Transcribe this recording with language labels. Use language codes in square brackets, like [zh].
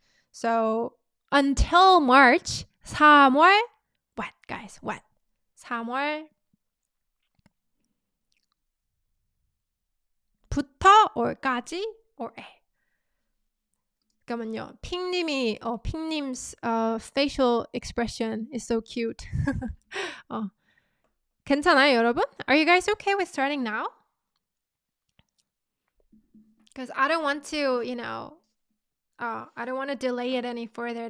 [en] So until March, 3월, what guys? What? [ko] 3월 부터 or 까지 or 에. 잠깐만요. [en] 핑님's facial expression is so cute. [ko] 괜찮아요, 여러분? [en] Are you guys okay with starting now? Because I don't want to, I don't want to delay it any further.